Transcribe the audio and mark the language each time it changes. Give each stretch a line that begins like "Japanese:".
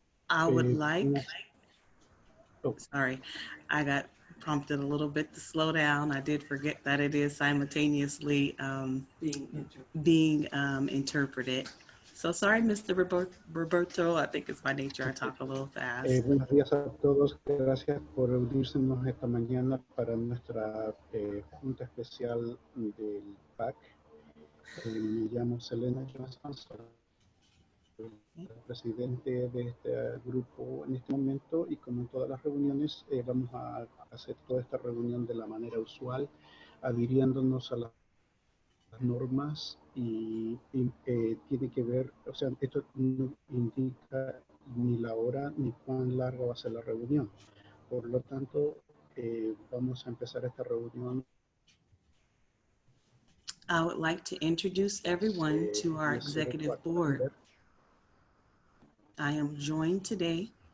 English: I would like, sorry, I got prompted a little bit to slow down. I did forget that it is simultaneously being interpreted. So sorry, Mr. Roberto, I think it's my nature, I talk a little fast.
Spanish: Buenos días a todos, gracias por reunirnos esta mañana para nuestra junta especial del PAC. Me llamo Selena Johnson, soy el presidente de este grupo en este momento, y como en todas las reuniones vamos a hacer toda esta reunión de la manera usual, adhiriéndonos a las normas y tiene que ver, o sea, esto no indica ni la hora ni cuán larga va a ser la reunión. Por lo tanto, vamos a empezar esta reunión.
English: I would like to introduce everyone to our executive board. I am joined today